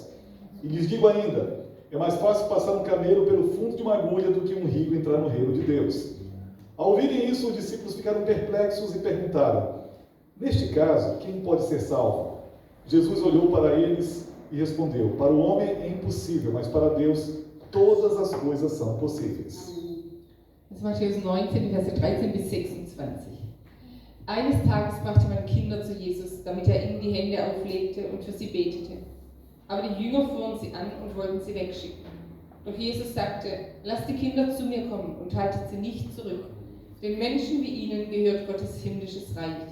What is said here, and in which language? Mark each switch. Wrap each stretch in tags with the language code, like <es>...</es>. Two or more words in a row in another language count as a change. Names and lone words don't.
<pt>E lhes digo ainda: é mais fácil passar um camelo pelo fundo de uma agulha do que um rico entrar no reino de Deus. Ao ouvirem isso, os discípulos ficaram perplexos e perguntaram: Neste caso, quem pode ser salvo? Jesus olhou para eles e respondeu: Para o homem é impossível, mas para Deus todas as coisas são possíveis.</pt> <de>Das ist Matthäus 19, Verse 13 bis 26. Eines Tages brachte man Kinder zu Jesus, damit ihnen die Hände auflegte und für sie betete. Aber die Jünger fuhren sie an und wollten sie wegschicken. Doch Jesus sagte: Lasst die Kinder zu mir kommen und haltet sie nicht zurück, denn Menschen wie ihnen gehört Gottes himmlisches Reich.</de>